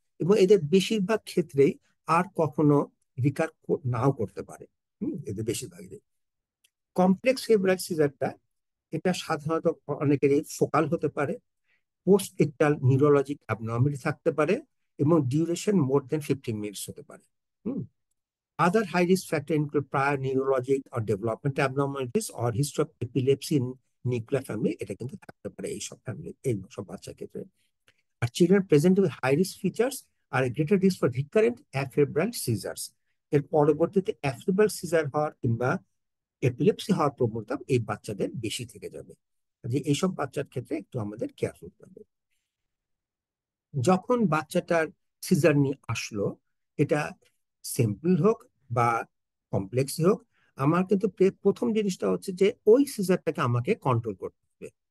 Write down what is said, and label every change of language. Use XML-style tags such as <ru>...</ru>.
<bn>এবং এদের বেশিরভাগ ক্ষেত্রেই আর কখনো রিকার নাও করতে পারে। এদের বেশিরভাগই কমপ্লেক্স ফেব্রাইল সিজারটা, এটা সাধারণত অনেকেরই ফোকাল হতে পারে, পোস্ট ইকটাল নিউরোলজিক অ্যাবনর্মালিটি থাকতে পারে, এবং ডিউরেশন</bn> <en>more than 15 minutes</en> <bn>হতে পারে।</bn> <en>Hmm Other high risk factor include prior neurologic or developmental abnormalities or history of epilepsy in nuclear family।</en> <bn>এটা কিন্তু থাকতে পারে এইসব ফ্যামিলি, এই সব বাচ্চার ক্ষেত্রে।</bn> <en>আর children present with high risk features are greater risk for recurrent afebrile seizures.</en> <bn>এর পরবর্তীতে অ্যাফেব্রাইল সিজার হওয়ার কিংবা এপিলেপসি হওয়ার প্রবণতা এই বাচ্চাদের বেশি থেকে যাবে। যে এইসব বাচ্চার ক্ষেত্রে একটু আমাদের কেয়ারফুল হবে। যখন বাচ্চাটার সিজার নিয়ে আসলো, এটা সিম্পল হোক বা কমপ্লেক্স হোক, আমার কিন্তু প্রথম জিনিসটা হচ্ছে যে ওই সিজারটাকে আমাকে কন্ট্রোল করতে হবে।</bn>